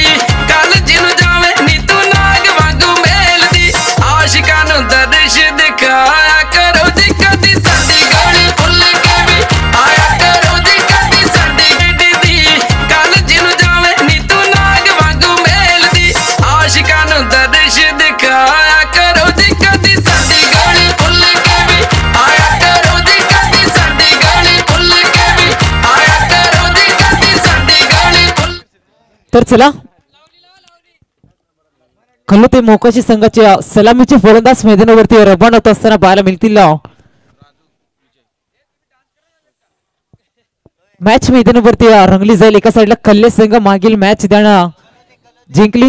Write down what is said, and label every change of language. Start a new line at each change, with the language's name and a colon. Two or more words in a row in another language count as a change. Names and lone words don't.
Punjabi: ਗੱਲ ਜਿਹਨੂੰ ਜਾਵੇ ਨੀ ਤੂੰ ਨਾਗ ਵਾਂਗੂ ਮੇਲਦੀ ਆਸ਼ਿਕਾਂ ਨੂੰ ਦਰਸ਼ ਦਿਖਾਇਆ ਕਰੋ ਜੀ ਕਦੀ ਸਾਡੀ ਗਾਲੀ ਭੁੱਲ ਕੇ ਵੀ ਆਇਆ ਕਰੋ ਜੀ ਕਦੀ ਸਾਡੀ ਗੱਲ ਜਿਹਨੂੰ ਜਾਵੇ ਨੀ ਤੂੰ ਨਾਗ ਵਾਂਗੂ ਮੇਲਦੀ ਆਸ਼ਿਕਾਂ ਨੂੰ ਦਰਸ਼ ਦਿਖਾਇਆ ਕਰੋ ਜੀ ਕਦੀ ਸਾਡੀ ਗਾਲੀ ਭੁੱਲ ਕੇ ਵੀ ਆਇਆ ਕਰੋ ਜੀ ਕਦੀ ਸਾਡੀ ਗਾਲੀ ਭੁੱਲ ਕੇ ਵੀ ਆਇਆ ਕਰੋ ਜੀ ਕਦੀ ਸਾਡੀ ਗਾਲੀ ਭੁੱਲ.
Marathi: तर चला कलोते मोकाशी संघाचे सलामीचे फलंदाज मैदानावरती रवाना होत असताना पाहायला मिळतील. मॅच मैदानावरती रंगली जाईल. एका साईडला कल्ले संघ मागील मॅच त्यानं जिंकली.